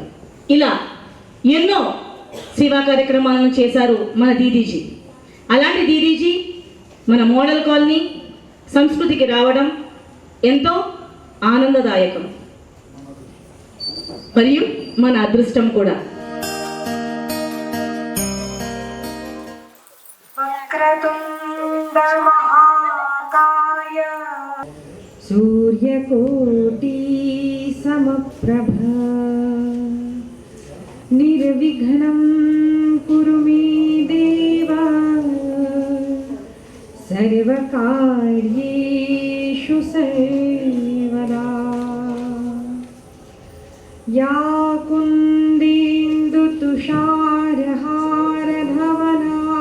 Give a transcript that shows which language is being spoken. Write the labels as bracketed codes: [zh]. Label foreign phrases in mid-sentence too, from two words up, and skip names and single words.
[te] ఇలా ఎన్నో సేవా కార్యక్రమాలను చేశారు మన దీదీజీ. అలాంటి దీదీజీ మన మోడల్ కాలనీ సంస్కృతికి రావడం ఎంతో ఆనందదాయకం మరియు మన అదృష్టం కూడా. [sa] सूर्यकोटि समप्रभा निर्विघ्नं कुरु मे देवा सर्वकार्येषु सर्वदा या कुन्देन्दुतुषारहारधवला